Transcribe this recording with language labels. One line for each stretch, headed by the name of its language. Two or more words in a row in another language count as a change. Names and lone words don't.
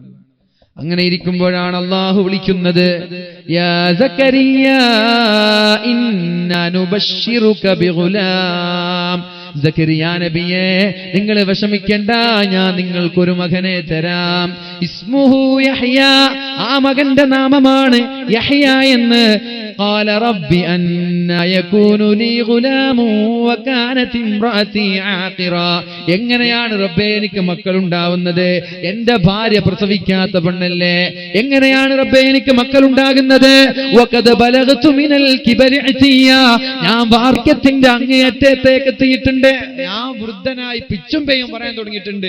Malayalam: അങ്ങനെ ഇരിക്കുമ്പോഴാണ് അല്ലാഹു വിളിക്കുന്നത്,
Arabic: يا زكريا إنا نبشرك بغلام.
Malayalam: സക്കരിയ നബിയേ, നിങ്ങൾ വിഷമിക്കേണ്ട, ഞാൻ നിങ്ങൾക്കൊരു മകനെ തരാം.
Arabic: اسمه يحيى,
Malayalam: ആ മകന്റെ നാമമാണ് യഹ്യ എന്ന്.
Arabic: قال رب أنى يكون لي غلام وكانت امرأتي عاقرا.
Malayalam: എങ്ങനെയാണ് റബ്ബേ എനിക്ക് മക്കൾ ഉണ്ടാവുന്നത്? എന്റെ ഭാര്യ പ്രസവിക്കാത്ത പെണ്ണല്ലേ, എങ്ങനെയാണ് റബ്ബേ എനിക്ക് മക്കൾ ഉണ്ടാകുന്നത്?
Arabic: وقد بلغت من الكبر عتيا,
Malayalam: ഞാൻ വാർദ്ധക്യത്തിന്റെ അങ്ങേയറ്റത്തേക്ക് എത്തിയിട്ടുണ്ട്, ഞാൻ വൃദ്ധനായി പിച്ചും പേയും പറയാൻ തുടങ്ങിയിട്ടുണ്ട്.